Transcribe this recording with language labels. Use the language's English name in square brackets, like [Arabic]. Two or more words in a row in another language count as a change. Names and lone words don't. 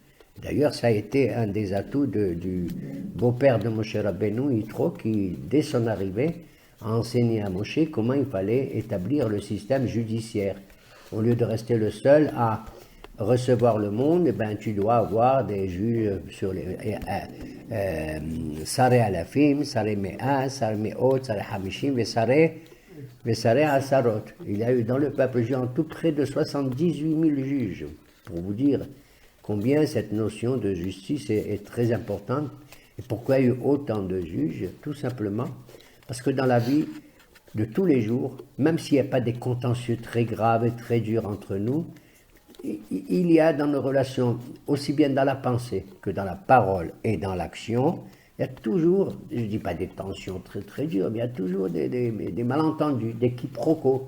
[French] D'ailleurs, ça a été un des atouts du beau-père de Moshe Rabbeinu, Yitro, qui, dès son arrivée, a enseigné à Moshe comment il fallait établir le système judiciaire. Au lieu de rester le seul à recevoir le monde, eh ben, tu dois avoir des juges sur les [Hebrew] שרי אלפים, שרי מאה, שרי מאות, שרי חמישים, [French] et [Hebrew] שרי עשרות. [French] Il y a eu dans le peuple juif en tout près de 78 000 juges, pour vous dire combien cette notion de justice est très importante. Et pourquoi il y a eu autant de juges? Tout simplement parce que dans la vie de tous les jours, même s'il n'y a pas des contentieux très graves et très durs entre nous, il y a dans nos relations, aussi bien dans la pensée que dans la parole et dans l'action, il y a toujours, je ne dis pas des tensions très très dures, mais il y a toujours des malentendus, des quiproquos.